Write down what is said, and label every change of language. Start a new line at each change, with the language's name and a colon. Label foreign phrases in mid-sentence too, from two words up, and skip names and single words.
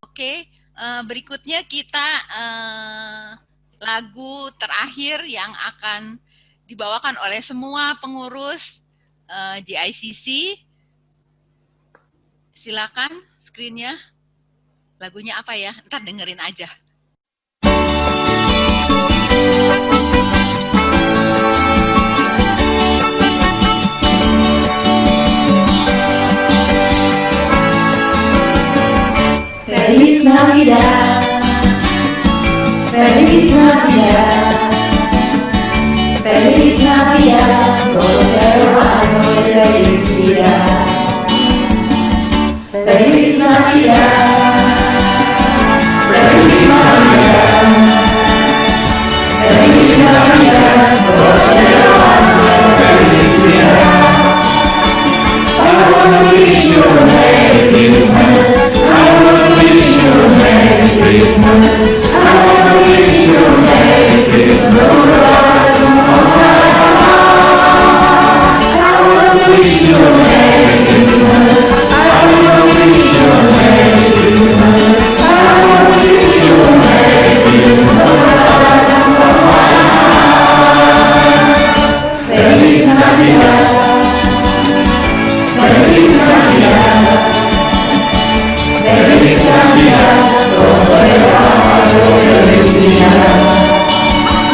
Indonesian: Oke, berikutnya kita lagu terakhir yang akan dibawakan oleh semua pengurus GICC. Silakan screen-nya. Lagunya apa ya? Ntar dengerin aja.
Spanish: Feliz Navidad, Feliz Navidad, Feliz Navidad, próspero año de felicidad. Feliz Navidad, Feliz Navidad, Feliz Navidad, próspero año de felicidad.
English: I wanna wish you a Merry Christmas. I wanna wish you a Merry Christmas. I wanna wish you a Merry Christmas. I wanna wish you a Merry Christmas. I wanna wish you a Merry Christmas. I wanna wish you a Merry Christmas.
Spanish: Feliz Navidad. Feliz Navidad. Feliz Navidad, próspero año de felicidad.